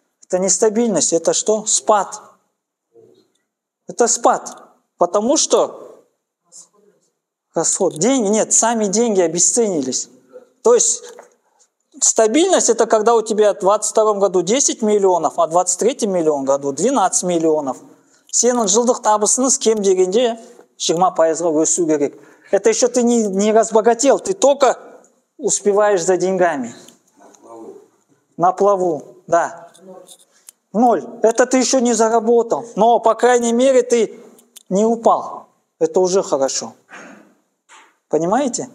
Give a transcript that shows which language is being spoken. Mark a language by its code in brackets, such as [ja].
[ru] Это не стабильность, это что? Спад. Это спад. Потому что расход. Деньги, нет, сами деньги обесценились. То есть стабильность это когда у тебя в 22 году 10 миллионов, а в 23 году 12 миллионов. [kk] Сенің жылдық табысыңыз кем дегенде 20%-ға өсу керек. [ru] Это еще ты не разбогател, ты только успеваешь за деньгами. На плаву, да. 0. Это ты еще не заработал. Но, по крайней мере, ты не упал. Это уже хорошо. Понимаете?